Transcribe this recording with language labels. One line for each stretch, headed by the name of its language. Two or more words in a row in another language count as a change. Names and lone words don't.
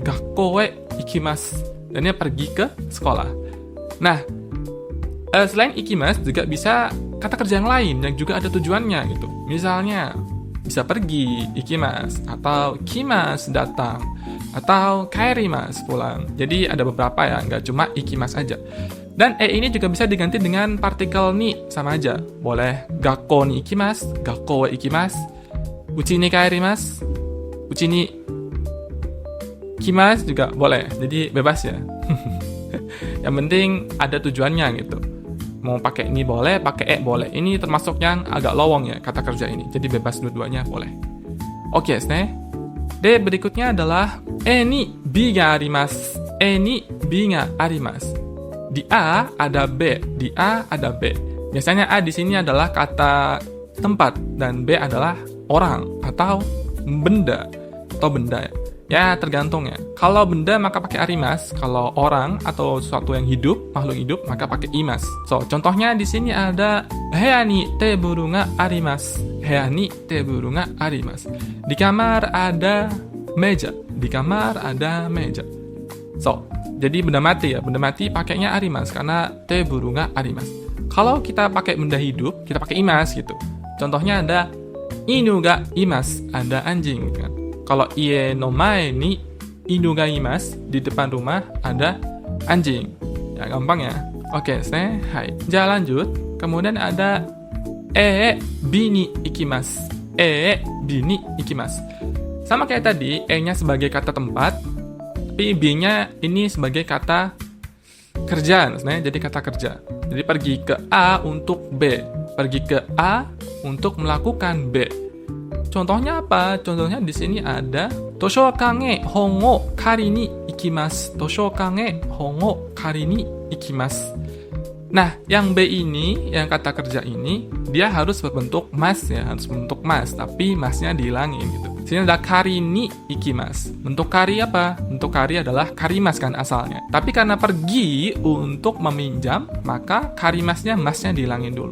Japanese: 学校へ行きます.
Indonesian: Dan dia pergi ke sekolah. Nah, selain ikimasu juga bisa kata kerja yang lain yang juga ada tujuannya gitu. Misalnya bisa pergi ikimasu atau kimasu datang atau kaerimasu pulang. Jadi ada beberapa ya, nggak cuma ikimasu aja. Dan ini juga bisa diganti dengan partikel ni, sama aja.
Japanese: Boleh 学校に行きます、学校へ行きます、うちに帰ります、うちに来ます
Indonesian: juga boleh. Jadi bebas ya. Yang penting ada tujuannya gitu. Mau pakai ni boleh, pakai boleh. Ini termasuk yang agak lowong ya kata kerja ini. Jadi bebas dua-duanya boleh. Oke, ne. Berikutnya adalah
Japanese: にBがあります. にBがあります.
Indonesian: Di A ada B, di A ada B. Biasanya A di sini adalah kata tempat dan B adalah orang atau benda ya. Ya tergantung ya. Kalau benda maka pakai arimas, kalau orang atau sesuatu yang hidup, makhluk hidup maka pakai imas. So, contohnya di sini ada
Japanese: 部屋にテーブルがあります. 部屋にテーブルがあります.
Indonesian: Di kamar ada meja. Di kamar ada meja. So, jadi benda mati ya. Benda mati pakainya arimas karena
Japanese: テーブルがあります.
Indonesian: Kalau kita pakai benda hidup, kita pakai imas gitu. Contohnya ada
Japanese: 犬がいます,
Indonesian: ada anjing gitu kan.
Japanese: Kalau 家の前に犬がいます.
Indonesian: Di depan rumah ada anjing. Ya, gampang ya. Oke, hai. Jangan lanjut. Kemudian ada
Japanese: Bに行きます. Bに行きます.
Indonesian: Sama kayak tadi, nya sebagai kata tempat, tapi b-nya ini sebagai kata kerja, jadi kata kerja. Jadi pergi ke A untuk B, pergi ke A untuk melakukan B. Contohnya apa? Contohnya di sini ada
Japanese: 図書館へ本を借りに行きます. 図書館へ本を借りに行きます.
Indonesian: Nah, yang B ini, yang kata kerja ini, dia harus berbentuk mas ya, harus berbentuk mas, tapi masnya dihilangin gitu. Sini ada
Japanese: 借りに行きます.
Indonesian: Bentuk kari apa? Bentuk kari adalah karimas kan asalnya. Tapi karena pergi untuk meminjam, maka karimasnya masnya dihilangin dulu.